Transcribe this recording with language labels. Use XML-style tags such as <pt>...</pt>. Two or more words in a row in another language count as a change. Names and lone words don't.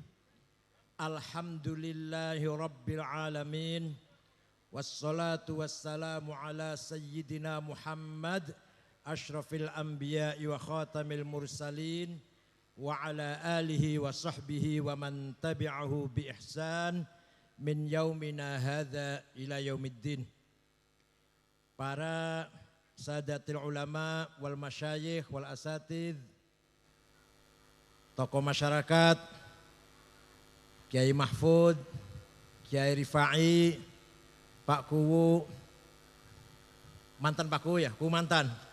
<ar>الحمد لله رب العالمين. والصلاة والسلام على سيدنا محمد أشرف الأنبياء وخاتم المرسلين وعلى آله وصحبه ومن تبعه بإحسان من يومنا هذا إلى يوم الدين.</ar> <id>Para</id> <ar>السادة العلماء والمشايخ والأساتذة,</ar> <id>tokoh masyarakat, Kiai Mahfud, Kiai Rifai, Pak Kuwu, mantan Pak Kuwu ya, Kuwu mantan.</id>